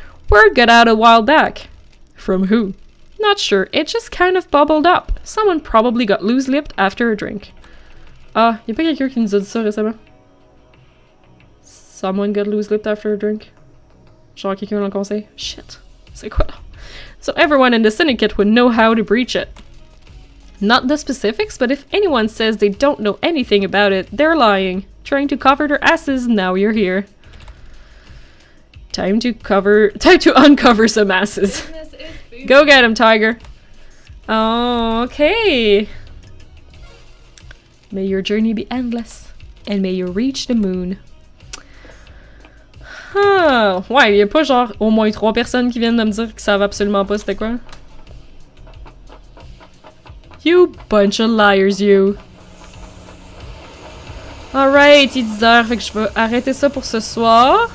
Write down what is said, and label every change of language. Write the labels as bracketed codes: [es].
[en] Word got out a while back. From who? Not sure. It just kind of bubbled up. Someone probably got loose-lipped after a drink. [fr] Ah, y'a pas quelqu'un qui nous a dit ça récemment? [en] Someone got loose-lipped after a drink? [fr] Genre quelqu'un dans le conseil? [en] Shit. [fr] C'est quoi là? [en] So everyone in the syndicate would know how to breach it. Not the specifics, but if anyone says they don't know anything about it, they're lying. Trying to cover their asses, now you're here. Time to uncover some asses. Business is food. Go get him, Tiger. Oh, okay. May your journey be endless, and may you reach the moon. [fr] Ah, ouais, y'a pas genre au moins 3 personnes qui viennent de me dire qu'ils savent absolument pas c'était quoi. [en] You bunch of liars, you. Alright, [fr] il est 10h, fait que je vais arrêter ça pour ce soir.